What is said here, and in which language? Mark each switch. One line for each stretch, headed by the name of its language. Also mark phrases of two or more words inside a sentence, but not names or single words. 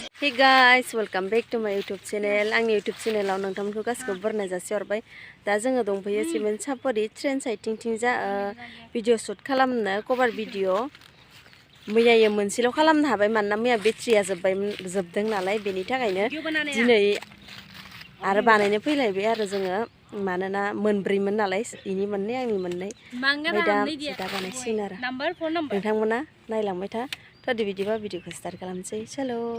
English: Hey guys, welcome back to my YouTube channel.
Bodo: Angni YouTube channel आव नोंथांमोनखौ गासिखौबो बरायनाय जासिहरबाय। दा जोङो दंफैयो सिमेन्ट सापरि
English: train sideथिं
Bodo: जा
English: video shoot
Bodo: खालामनो
English: cover video
Bodo: मैयायो मोनसेल' खालामनो हाबाय मानोना मैया बेटारिया जोबदों नालाय बेनि थाखायनो दिनै आरो बानायनो फैलायबाय आरो जोङो मानोना मोनब्रैमोन नालाय इनि मोननै आंनि मोननै दा बानायसिगोन आरो नोंथांमोना नायलांबाय था तदि बिदिबा भिडिअखौ स्टार्ट खालामसै चलो